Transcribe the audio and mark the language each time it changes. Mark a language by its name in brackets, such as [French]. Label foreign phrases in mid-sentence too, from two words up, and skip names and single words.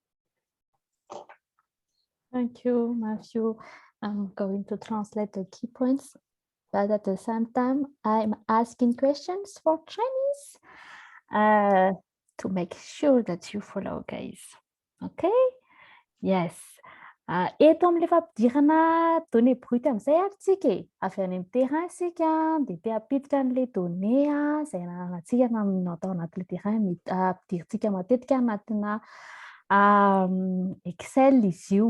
[English] Thank you, Matthew. I'm going to translate the key points, but at the same time, I'm asking questions for Chinese to make sure that you follow, guys. Okay? Yes. [Malagasy] Eto amin'ilay fampidirana [French] données brutes [Malagasy] amin'izay ary tsika e. Avy any amin'ny terrain sika dia te hampiditra an'ilay données izay ananantsika natao anatin'ilay terrain ampidirintsika matetika anatina Excel izy io.